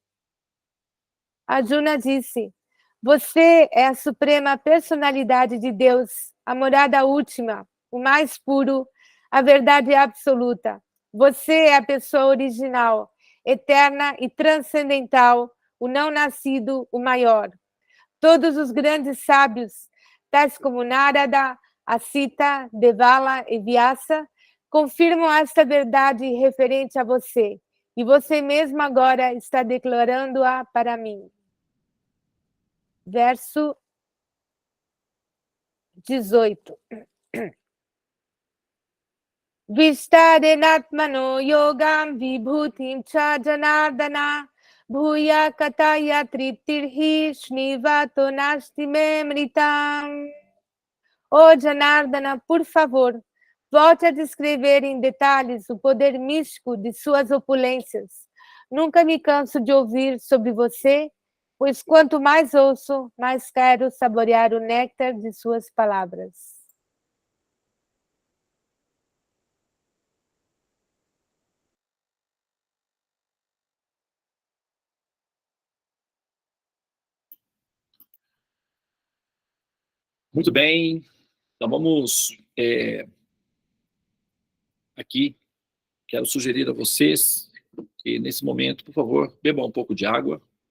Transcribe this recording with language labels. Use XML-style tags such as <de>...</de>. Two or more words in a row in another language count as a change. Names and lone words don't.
<pt>Arjuna disse: você é a suprema personalidade de Deus, a morada última, o mais puro, a verdade absoluta. Você é a pessoa original, eterna e transcendental, o não nascido, o maior. Todos os grandes sábios, tais como Narada, Asita, Devala e Vyasa, confirmam esta verdade referente a você, e você mesmo agora está declarando-a para mim. Verso 18.</pt> <sa>Vistarenatmano yogam vibhutim cha janardana bhuya kataya triptirhi shnivato nasti memritam.</sa> <pt>Ó Janardana, por favor, volte a descrever em detalhes o poder místico de suas opulências. Nunca me canso de ouvir sobre você, pois quanto mais ouço, mais quero saborear o néctar de suas palavras. Muito bem, então vamos aqui, quero sugerir a vocês que nesse momento, por favor, bebam um pouco de água.</pt>